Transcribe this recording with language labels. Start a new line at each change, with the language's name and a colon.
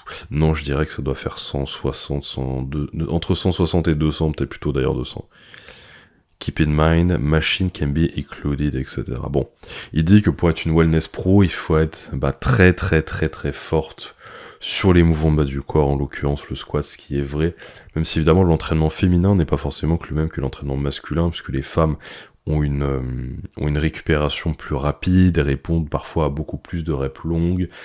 French: Non, je dirais que ça doit faire 160, 102, entre 160 et 200, peut-être plutôt d'ailleurs 200.
English: Keep in mind, machine can be included, etc.
French: Bon, il dit que pour être une wellness pro, il faut être très très très très forte sur les mouvements de bas du corps, en l'occurrence le squat, ce qui est vrai, même si évidemment l'entraînement féminin n'est pas forcément le même que l'entraînement masculin, puisque les femmes ont une récupération plus rapide et répondent parfois à beaucoup plus de reps longues.